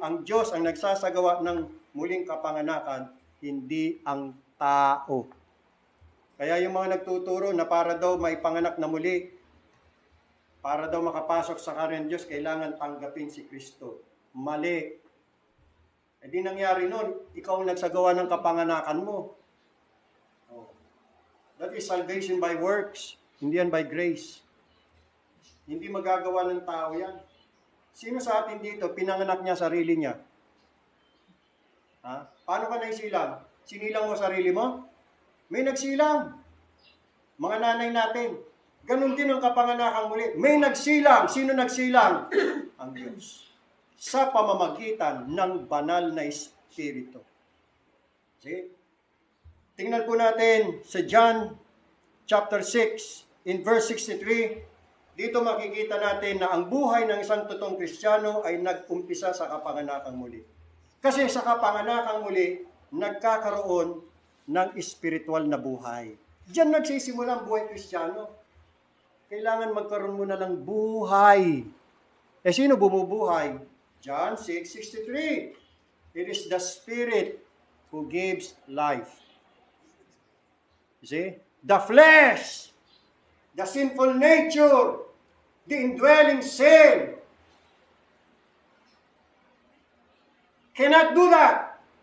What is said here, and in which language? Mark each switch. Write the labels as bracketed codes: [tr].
[tl] Ang Diyos ang nagsasagawa ng muling kapanganakan, hindi ang tao. Kaya yung mga nagtuturo na para daw may panganak na muli, para daw makapasok sa kaharian Diyos, kailangan tanggapin si Kristo. Mali. E di nangyari nun, ikaw ang nagsagawa ng kapanganakan mo. Oh. That is salvation by works, hindi yan by grace. Hindi magagawa ng tao yan. Sino sa atin dito, pinanganak niya sarili niya? Ha? Paano ka naisilang? Sinilang mo sarili mo? May nagsilang. Mga nanay natin. Ganon din ang kapanganakan muli. May nagsilang. Sino nagsilang? Ang Diyos. Sa pamamagitan ng banal na Espiritu. [en] See? [tl] Tingnan po natin sa John chapter 6 in verse 63. Dito makikita natin na ang buhay ng isang totoong Kristiyano ay nag-umpisa sa kapanganakang muli. Kasi sa kapanganakang muli, nagkakaroon ng espiritual na buhay. Diyan nagsisimula ang buhay Kristiyano. Kailangan magkaroon muna ng buhay. Eh sino bumubuhay? John 6:63. [en] It is the Spirit who gives life. You see? The flesh, the sinful nature, the indwelling sin, cannot do that.